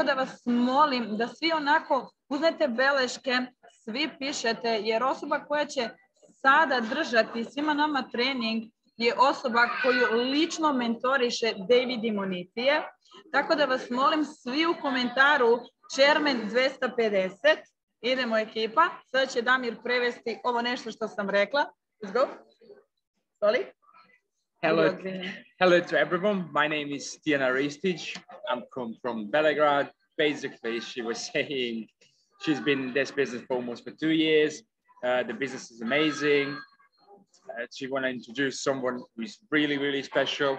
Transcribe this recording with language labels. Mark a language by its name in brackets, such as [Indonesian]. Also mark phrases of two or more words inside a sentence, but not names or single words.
[Serbian] da vas molim da svi onako uzmete beleške, svi pišete, jer osoba koja će sada držati svima nama trening je osoba koju lično mentoriše David Imonitije, tako da vas molim svi u komentaru chairman 250, idemo ekipa, sada će Damir prevesti ovo nešto što sam rekla. [English] Let's go. Sorry. Hello to everyone. My name is Tica Ristic. I'm from Belgrade. Basically, she was saying she's been in this business for almost 2 years. The business is amazing. She want to introduce someone who's really, really special.